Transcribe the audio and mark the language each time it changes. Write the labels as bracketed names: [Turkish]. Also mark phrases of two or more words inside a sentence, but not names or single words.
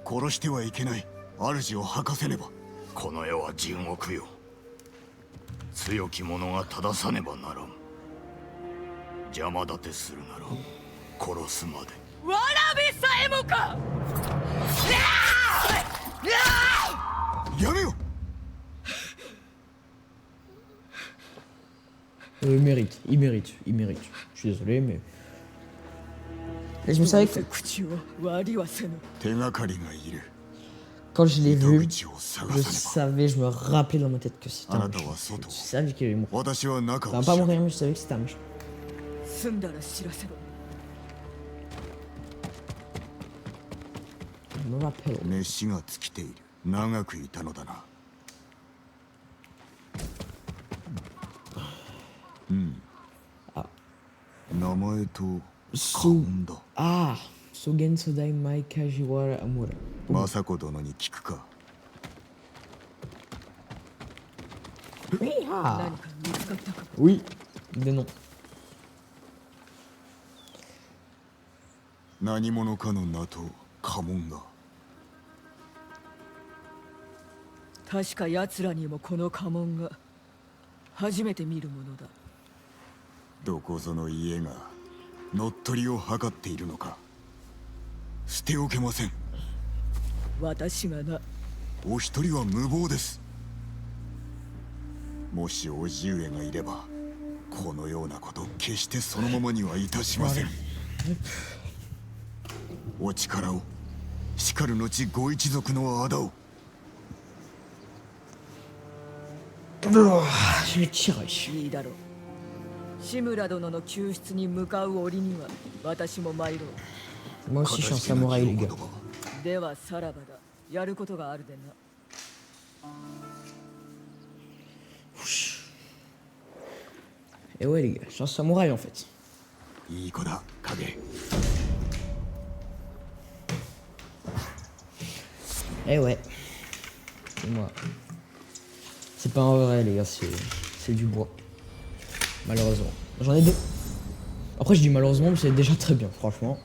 [Japanese] 殺してはいけない。主を吐かせねば。この世は地獄よ。強き者が正さねばならん。邪魔立てするなら殺すまで。わらべさえもか。やめよ。 [French] Il mérite, il mérite, il mérite. Je suis désolé, mais. Et je me savais que [Japanese] 口を割りはせぬ。手がかりがいる。 [French] quand je l'ai vu, [Japanese] 糸口を探 [French] je [Japanese] さねば。 [French] savais, je me rappelais dans ma tête que c'était un [Japanese] Anata [French] méchant. [Japanese] は外. [French] Je savais qu'il allait mourir. [Japanese] 私は中 [French] Ça va [Japanese] を [French] pas [Japanese] 調べ [French] mourir, mais je savais que c'était un méchant. [Japanese] 済んだら知らせろ。 [French] Je me rappelle. [Japanese] 熱しが尽きている。長くいたのだな。あ。名前とそ顔だ。 Ah, Sogen Sodai Mai Kajiwara Amura. 政子殿に聞くか。 [French] Oui, ah. [Japanese] 何か見つかったか。 [French] Oui, mais non. [Japanese] 何者かの名と家紋が。確か奴らにもこの家紋が初めて見るものだ。どこぞの家が乗っ取りを図っているのか。捨ておけません。私がな。お一人は無謀です。もし叔父上がいればこのようなこと決してそのままにはいたしません。お力を、しかる後ご一族の仇を。 [French] Je vais tirer. [Japanese] いいだろう。志村殿の救出に向かう折には私も参ろう。 [French] Moi aussi je suis un samouraï les gars. [Japanese] ではさらばだ。やることがあるでな。 [French] Et ouais les gars, je suis un samouraï en fait. [Japanese] いい子だ、影。 [French] Eh ouais. C'est moi. C'est pas un vrai les gars, c'est du bois. Malheureusement. J'en ai deux. Après je dis malheureusement mais c'est déjà très bien, franchement.